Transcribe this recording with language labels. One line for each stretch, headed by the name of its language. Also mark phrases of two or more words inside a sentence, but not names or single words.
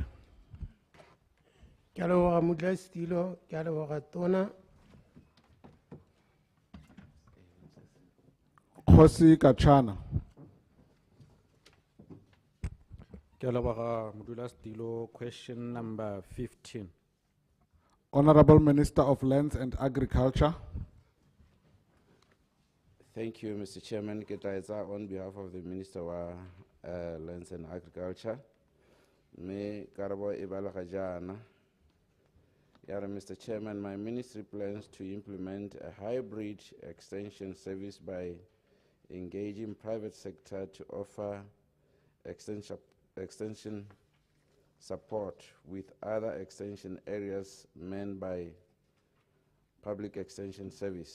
Tswana: Ke a leboga Modulastilo, ke a leboga tona. Kgosi Kachana. Ke a leboga Modulastilo.
English: Question number 15. Honorable Minister of Lands and Agriculture. Thank you, Mr. Chairman.
Tswana: Ke tla etsa
English: on behalf of the Minister
Tswana: wa Lands and Agriculture. Me karabo e balaga jana.
English: Mr. Chairman, my ministry plans to implement a hybrid extension service by engaging private sector to offer extension support with other extension areas manned by public extension service.